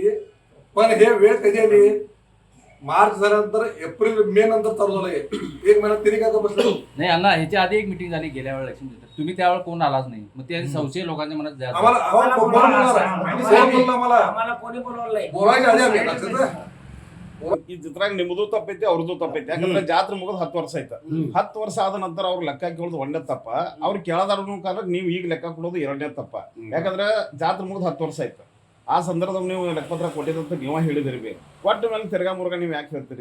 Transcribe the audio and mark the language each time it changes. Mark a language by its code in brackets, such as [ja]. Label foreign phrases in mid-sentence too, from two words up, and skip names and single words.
[mr] पण हे वेळ कधी आली मार्च झाल्यानंतर एप्रिल मे नंतर चालू झालंय. एक महिना तरी काय बसलं नाही अण्णा. ह्याच्या आधी एक मीटिंग झाली गेल्या वेळेला इलेक्शन तुम्ही त्यावेळेला कोण आलाच नाही. मग ते संशय लोकांच्या मनात जास्त बोलायच्या आधी आम्ही [kn] ಇದ್ರಾಗ ನಿಮ್ಮದು ತಪ್ಪೈತಿ ಅವ್ರದ್ದು ತಪ್ಪೈತಿ. ಯಾಕಂದ್ರೆ ಜಾತ್ರೆ ಮುಗಿದ್ 10 ವರ್ಷ ಆಯ್ತು. 10 ವರ್ಷ ಆದ ನಂತರ ಅವ್ರು ಲೆಕ್ಕ ಕೇಳೋದು ಒಂದೇ ತಪ್ಪ. ಅವ್ರು ಕೇಳದಾರ ಕಾಲ ನೀವು ಈಗ ಲೆಕ್ಕ ಕೊಡೋದು ಎರಡನೇ ತಪ್ಪ. ಯಾಕಂದ್ರೆ ಜಾತ್ರೆ ಮುಗಿದ್ 10 ವರ್ಷ ಆಯ್ತು. ಆ ಸಂದರ್ಭದಲ್ಲಿ ನೀವು ಲೆಕ್ಕಪತ್ರ ಕೊಟ್ಟಿದಂತ ನೀವ ಹೇಳಿದಿರಿ ಬಿ ಕೊಟ್ಟ ಮೇಲೆ ತಿರ್ಗಾ ಮುರ್ಗ ನೀವು ಯಾಕೆ ಹೇಳ್ತೀರಿ?